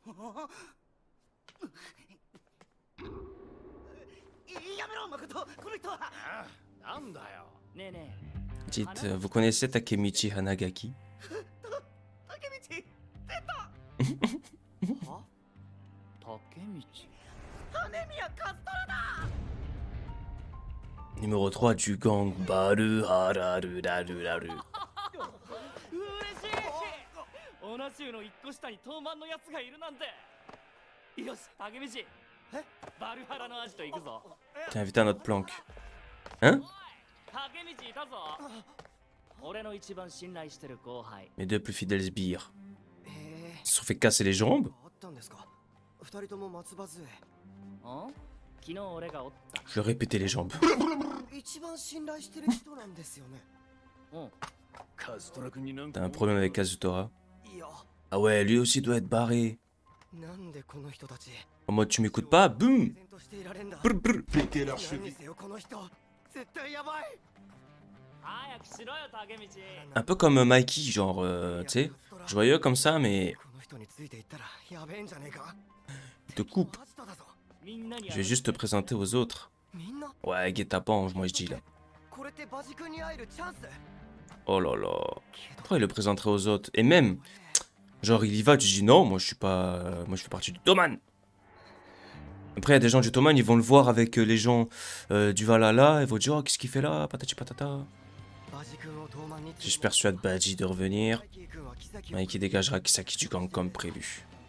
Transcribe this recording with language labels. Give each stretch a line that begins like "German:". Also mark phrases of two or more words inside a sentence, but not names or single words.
French: Dites, vous connaissez Takemichi Hanagaki? Numéro 3 du gang Baru Hararu Raru Raru.
Japanese: 70の1個下に東満のやつがいるなんて。よし、竹道。バルハラのアジト行くぞ。
French: T'es invité à notre planque. Hein?
Japanese: 竹道いたぞ。俺の一番信頼してる後輩。
French: Mes deux plus fidèles sbires. Ils se sont fait casser les jambes?
Japanese: 2 人とも松葉杖。昨日俺がおった。
French: Je leur ai pété les jambes.
Japanese: 一番信頼してる人なんですよね。カズトラ君になんか。
French: T'as un problème avec Kazutora? Ah ouais, lui aussi doit être barré.
Japanese: なんでこの人たち。
French: En mode tu m'écoutes pas, boum! Brr, brr. Péter leur cheville.
Japanese: この人絶対やばい。早くしろよ竹道。
French: Un peu comme Mikey, genre, tu sais, joyeux comme ça, mais
Japanese: この人についていったらやべえんじゃねえか。
French: il te coupe. Je vais juste te présenter aux autres.
Japanese: みんな
French: Ouais, guet-apens, moi je dis là.
Japanese: これってバジ君に会えるチャンス。
French: Oh là là. Pourquoi il le présenterait aux autres? Et même, genre il y va, tu dis non, moi je suis pas... moi je fais partie du Toman. Après il y a des gens du Toman, ils vont le voir avec les gens du Valhalla, ils vont dire oh qu'est-ce qu'il fait là, patati patata. Si je persuade Baji de revenir, Mikey dégagera Kisaki du gang comme prévu.